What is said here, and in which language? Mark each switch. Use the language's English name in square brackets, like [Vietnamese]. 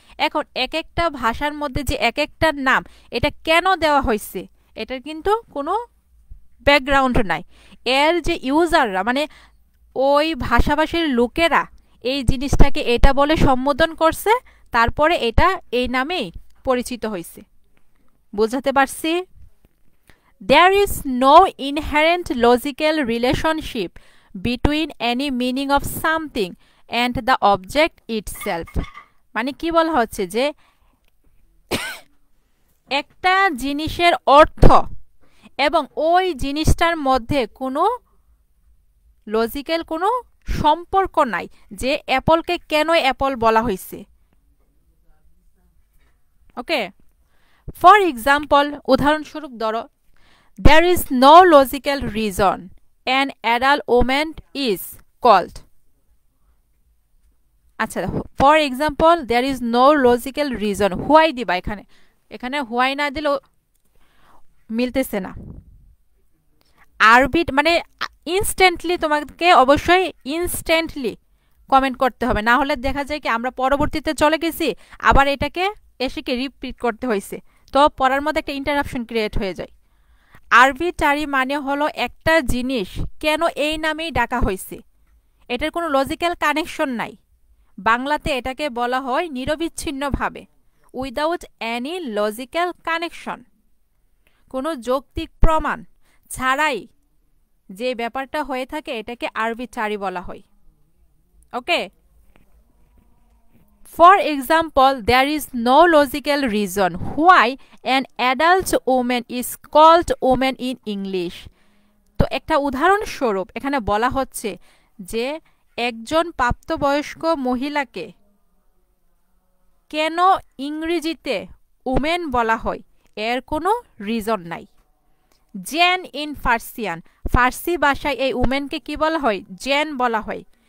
[Bangla] এখন এক একটা ভাষার মধ্যে যে এক একটা নাম, এটা কেন দেওয়া হয়েছে, এটার কিন্তু কোনো ব্যাকগ্রাউন্ড নাই। এর যে ইউজাররা মানে ওই ভাষাভাষীর লোকেরা এই জিনিসটাকে এটা বলে সম্বোধন করছে, তারপরে এটা এই নামেই পরিচিত হয়েছে। বুঝাতে পারছি? [English] There is no inherent logical relationship between any meaning of something and the object itself. [Bangla] মানে কি বলা হচ্ছে যে একটা জিনিসের অর্থ এবং ওই জিনিসটার মধ্যে কোনো লজিক্যাল কোনো সম্পর্ক নাই, যে অ্যাপলকে কেন অ্যাপল বলা হয়েছে। [English] okay, for example, [Bangla] উদাহরণস্বরূপ ধরো, [English] there is no logical reason an adult woman is called। আচ্ছা, for example there is no logical reason, why দিবা, [Bangla] এখানে এখানে হোয়াই না দিলেও মিলতেছে না। আরবিট মানে ইনস্ট্যান্টলি, তোমাকে অবশ্যই ইনস্ট্যান্টলি কমেন্ট করতে হবে, না হলে দেখা যায় কি আমরা পরবর্তীতে চলে গেছি, আবার এটাকে এসে কি রিপিট করতে হয়েছে, তো পড়ার মধ্যে একটা ইন্টারাপশন ক্রিয়েট হয়ে যায়। আরবিট্রারি মানে হলো একটা জিনিস কেন এই নামেই ডাকা হয়েছে, এটার কোনো লজিক্যাল কানেকশন নাই। বাংলাতে এটাকে বলা হয় নিরবিচ্ছিন্নভাবে, উইদাউট এনি লজিক্যাল কানেকশন, কোনো যৌক্তিক প্রমাণ ছাড়াই যে ব্যাপারটা হয়ে থাকে এটাকে আরবিট্রারি বলা হয়। [English] Okay, for example, there is no logical reason why an adult woman is called woman in English। [Bangla] তো একটা উদাহরণস্বরূপ এখানে বলা হচ্ছে যে একজন প্রাপ্তবয়স্ক মহিলাকে কেন ইংরেজিতে উমেন বলা হয় এর কোনো রিজন নাই। [English] জেন in Persian, [Bangla] ফার্সি ভাষায় এই উমেনকে কি বলা হয়? জেন বলা হয়।